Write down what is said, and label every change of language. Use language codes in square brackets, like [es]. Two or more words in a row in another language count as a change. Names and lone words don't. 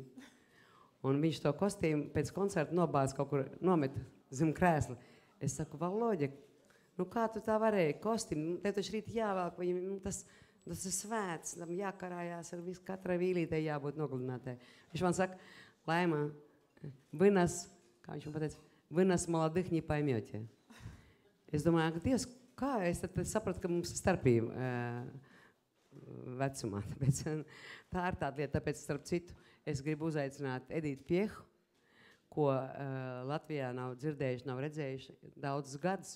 [lv] Un viņš to kostīmu pēc koncerta nobāz kaut kur nomet zem krēsla. Es saku, Valoģa, nu kā tu tā varēji kostīmu? Tev taču rīt jāvelk, tas ir svēts, tam jākarājās ar visu, katrai vīlītei jābūt nogludinātai. Viņš man saka, Laima, kā viņš man pateica, [ru] вы нас молодых не поймете. [lv] Es domāju, ka Dievs, kā es tad sapratu, ka mums ir starpība vecumā. Tāpēc, tā ir tāda lieta, tāpēc starp citu es gribu uzaicināt Edītu Piehu, ko Latvijā nav dzirdējuši, nav redzējuši daudzus gadus.